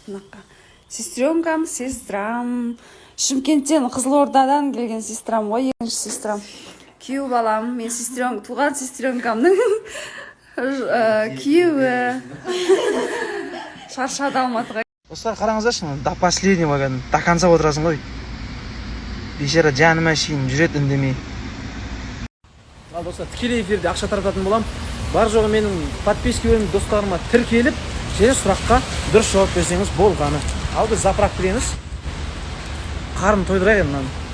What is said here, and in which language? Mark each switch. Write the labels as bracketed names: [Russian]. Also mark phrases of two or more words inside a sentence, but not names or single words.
[Kazakh] Сестрам. Шымкенттен, Қызылордадан келген сестрам ғой, екінші сестрам. Күйеу балам, мен туған сестренкамның күйеуі. Шаршады Алматыға. Достар, қараңыздаршы, [Russian] до последнего до конца [Kazakh] отырасың ғой. Бейшара жаныма шейін жүреді үндемей. Ал достар, тікелей эфирде ақша тарататын болам. Бар жоғы менің подпискаларым достарыма тіркеліп, және сұраққа дұрыс жауап берсеңіз болғаны. Ал біз заправка кіреміз. Қарын тойдырайық енді.